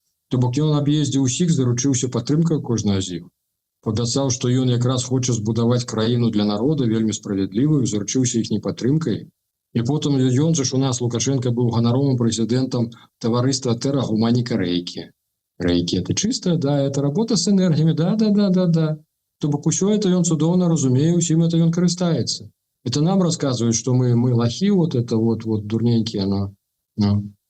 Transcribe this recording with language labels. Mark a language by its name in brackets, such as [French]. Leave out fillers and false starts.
[Belarusian] То бок ён аб'ездзіў усіх, заручыўся падтрымкай кожнага з іх. Пабяцаў, што ён якраз хоча збудаваць краіну для народа, вельмі справядлівую, заручыўся іхняй падтрымкай. І потым ён же ж у нас, Лукашенко, быў ганаровым прэзідэнтам таварыства Тэра Гуманіка Рэйкі. [Russian] Рэйкі, это чистая, да, это работа з энергіямі, да. [Belarusian] То бок усё это ён цудоўна разумее, усім это ён карыстаецца. [Russian] Это нам рассказывают, что мы лохи, вот это вот дурненькие, но.